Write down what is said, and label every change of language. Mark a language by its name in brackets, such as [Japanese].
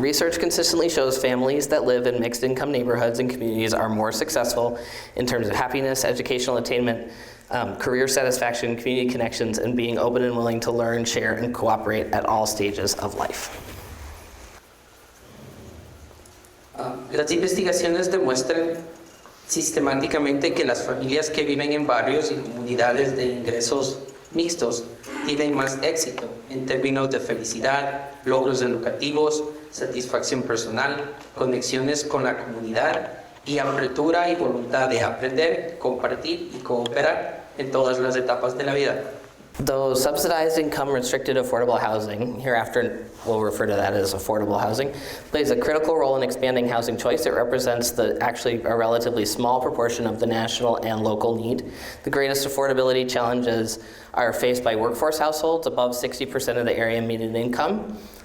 [English] Research consistently shows families that live in mixed income neighborhoods and communities are more successful in terms of happiness, educational attainment, career satisfaction, community connections, and being open and willing to learn, share, and cooperate at all stages of life. [Spanish] Las investigaciones demuestran sistemáticamente que las familias que viven en barrios y comunidades de ingresos mixtos tienen más éxito en términos de felicidad, logros educativos, satisfacción personal, conexiones con la comunidad y apertura y voluntad de aprender, compartir y cooperar en todas las etapas de la vida. [English] Though subsidized income restricted affordable housing, hereafter we'll refer to that as affordable housing, plays a critical role in expanding housing choice. It represents actually a relatively small proportion of the national and local need. The greatest affordability challenges are faced by workforce households above 60% of the area median income.